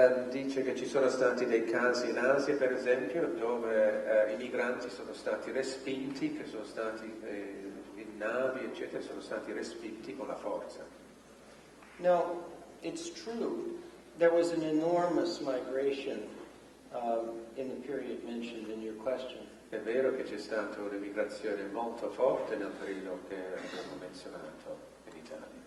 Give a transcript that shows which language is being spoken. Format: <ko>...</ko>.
<it>Dice che ci sono stati dei casi in Asia, per esempio, dove i migranti sono stati respinti, che sono stati in navi, eccetera, sono stati respinti con la forza.</it> <en>No, it's true. There was an enormous migration in the period mentioned in your question.</en> <it>È vero che c'è stata un'emigrazione molto forte nel periodo che abbiamo menzionato in Italia.</it>